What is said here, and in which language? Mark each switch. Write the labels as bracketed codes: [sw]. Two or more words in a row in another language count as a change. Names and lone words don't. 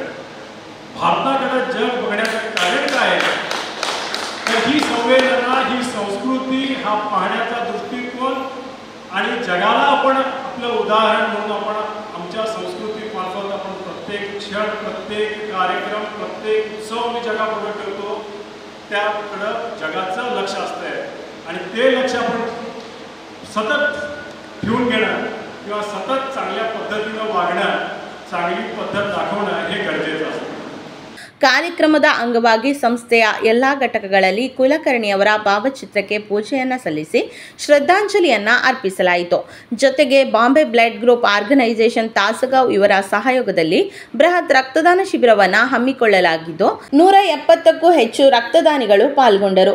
[mr] भारताकडं जग बघण्याचं कारण काय आहे तर ही संवेदना, ही संस्कृती, हा पाहण्याचा दृष्टिकोन आणि जगाला आपण आपलं उदाहरण म्हणून आपण आमच्या संस्कृतीमार्फत आपण प्रत्येक क्षण, प्रत्येक कार्यक्रम, प्रत्येक उत्सव मी जगापुढे ठेवतो. त्याकडं जगाचं लक्ष असतंय आणि ते लक्ष आपण सतत ठेवून घेणं किंवा सतत चांगल्या पद्धतीनं वागणं, चांगली पद्धत दाखवणं हे गरजेचं असतं. [kn] ಕಾರ್ಯಕ್ರಮದ ಅಂಗವಾಗಿ ಸಂಸ್ಥೆಯ ಎಲ್ಲ ಘಟಕಗಳಲ್ಲಿ ಕುಲಕರ್ಣಿಯವರ ಭಾವಚಿತ್ರಕ್ಕೆ ಪೂಜೆಯನ್ನು ಸಲ್ಲಿಸಿ ಶ್ರದ್ಧಾಂಜಲಿಯನ್ನು ಅರ್ಪಿಸಲಾಯಿತು. ಜೊತೆಗೆ ಬಾಂಬೆ ಬ್ಲಡ್ ಗ್ರೂಪ್ ಆರ್ಗನೈಸೇಷನ್ ತಾಸಗಾಂವ್ ಇವರ ಸಹಯೋಗದಲ್ಲಿ ಬೃಹತ್ ರಕ್ತದಾನ ಶಿಬಿರವನ್ನು ಹಮ್ಮಿಕೊಳ್ಳಲಾಗಿದ್ದು 170ಕ್ಕೂ ಹೆಚ್ಚು ರಕ್ತದಾನಿಗಳು ಪಾಲ್ಗೊಂಡರು.